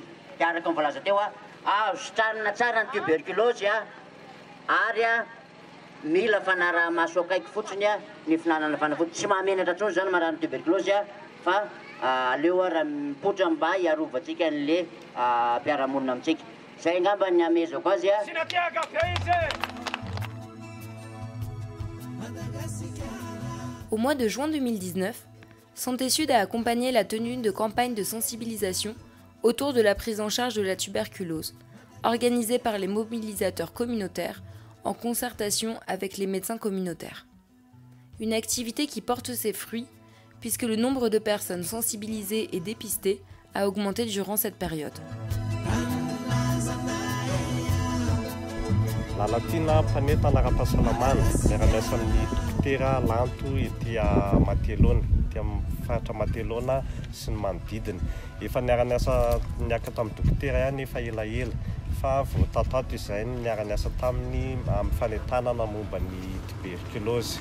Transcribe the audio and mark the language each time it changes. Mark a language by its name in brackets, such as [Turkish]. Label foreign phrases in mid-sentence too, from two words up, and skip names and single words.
[Malagasy] Dia araka ny voalaza teo a, azo tranona tsara ny tuberculose a, ary a mila fanaraha-maso akaiky fotsiny a ny finanana fanafody. Tsy mahamenatra intsony zany marary ny tuberculose a, fa aleo a raha mipotra mba hiarovantsika an'le mpiara-monina amintsika. Zay ngamba ny amezako azy a. [French] Au mois de juin 2019, Santé Sud a accompagné la tenue de campagnes de sensibilisation autour de la prise en charge de la tuberculose, organisée par les mobilisateurs communautaires en concertation avec les médecins communautaires. Une activité qui porte ses fruits puisque le nombre de personnes sensibilisées et dépistées a augmenté durant cette période. [Malagasy] Lalatina mpanetana ara-pahasalamana miara-miasa amin'ny dokotera Lanto ety Matelona, ety amin'ny faritra Matelona sy ny manodidina. Efa niara-miasa niaka tamin'ny dokotera ihany efa elaela fa voatatoato izay niara-miasa taminy amin'ny fanentanana momba ny tuberculose.